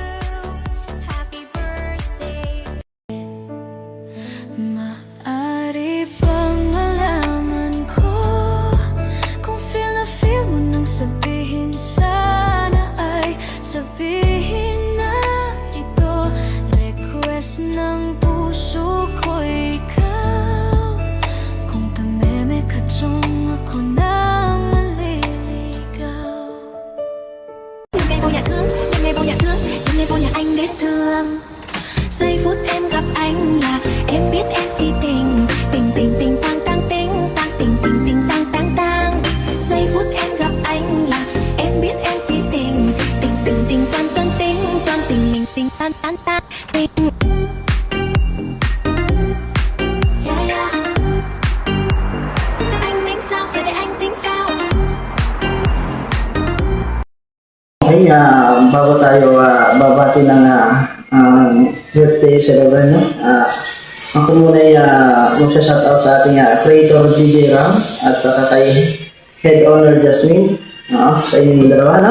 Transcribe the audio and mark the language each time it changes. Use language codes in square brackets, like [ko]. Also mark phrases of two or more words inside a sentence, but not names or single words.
[en] Happy birthday. [tl] Maaari bang malaman ko kung feel na feel mo nang sabihin, sana ay sabihin na ito. Request ng puso ko ikaw. Kung tameme ka dyan, ako na maliligaw. [vi] Đêm nay vô nhà thương, đêm nay vô nhà thương, đêm nay vô nhà anh để thương. Giây phút em gặp anh là em biết em si tình. Tình tình tình tang tang tình tang tình tình tình tang tang tang. Giây phút em gặp anh là em biết em si tình. Tình tình tình toan toan tình toan tình mình tình tan tan tan tình. [en] Yeah yeah. [vi] Anh tính sao rồi để anh tính sao? [tl] Okay, bago tayo babati ng [en] birthday celebration, [tl] no? Ako muna ay magsa-shoutout sa ating creator DJ Ram at saka kay [en] Head Owner [tl] Jasmine, sa inyong dalawa, no?